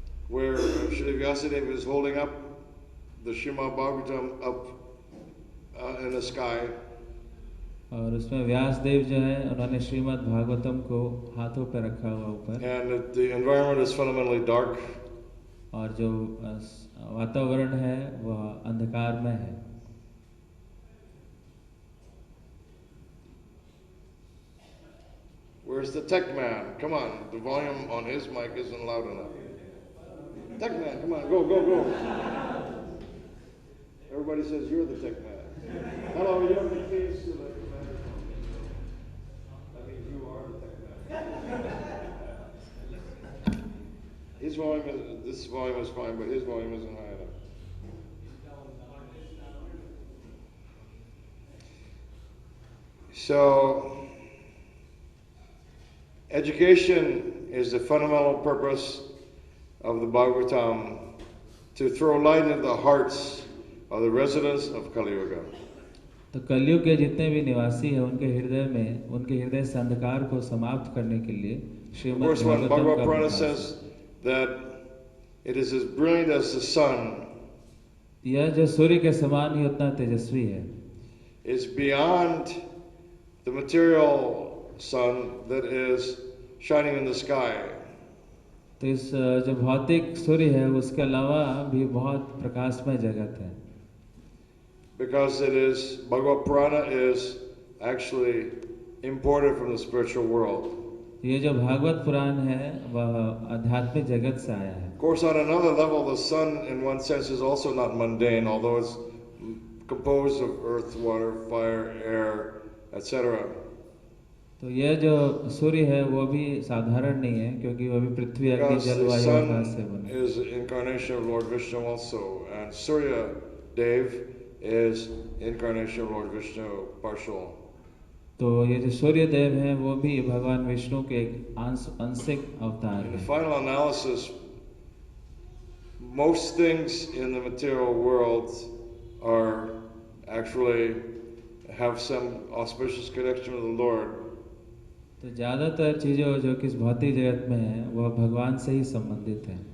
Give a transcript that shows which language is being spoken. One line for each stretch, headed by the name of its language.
English: Where Shri Vyasadeva is holding up the Srimad Bhagavatam up in the sky.
Hindi: और उसमें व्यासदेव जो है उन्होंने श्रीमद् भागवतम को हाथों पे रखा हुआ ऊपर।
English: And the environment is fundamentally dark.
Hindi: और जो वातावरण है वह अंधकार में है।
English: Where's the tech man? Come on, the volume on his mic isn't loud enough. Tech man, come on, go. Everybody says you're the tech man. Hello, you have the keys to the commander. That means you are the tech man. This volume is fine, but his volume isn't high enough. So, education is the fundamental purpose of the Bhagavatam, to throw light into the hearts of the residents of Kali Yuga.
Hindi: तो कलयुग के जितने भी निवासी हैं उनके हृदय से अंधकार को समाप्त करने के लिए श्रीमद् भागवतम का
English: Bhagavad Purana says that It is as brilliant as the sun.
Hindi: यह जो सूर्य के समान ही उतना तेजस्वी है।
English: It's beyond the material sun that is shining in the sky.
Hindi: तो इस जो भौतिक सूर्य है उसके अलावा भी बहुत प्रकाशमय जगत है।
English: Because it is, Bhagavad Purana is actually imported from the spiritual world.
Hindi: ये जो भागवत पुराण है वह आध्यात्मिक जगत से आया है।
English: Of course, on another level, the sun in one sense is also not mundane, although it's composed of earth, water, fire, air, etc.
Hindi: तो यह जो सूर्य है वो भी साधारण नहीं है क्योंकि वह भी पृथ्वी अग्नि
English: Because
Hindi: जल
English: the
Hindi: वायु
English: sun
Hindi: आकाश से बना है।
English: is the incarnation of Lord Vishnu also, and Surya Dev is incarnation of Lord Vishnu partial.
Hindi: तो ये जो सूर्य देव है वो भी भगवान विष्णु के एक आंशिक अवतार
English: In the
Hindi: है।
English: final analysis, most things in the material world are actually have some auspicious connection with the Lord.
Hindi: तो ज़्यादातर चीज़ें जो कि इस भौतिक जगत में है वह भगवान से ही संबंधित है।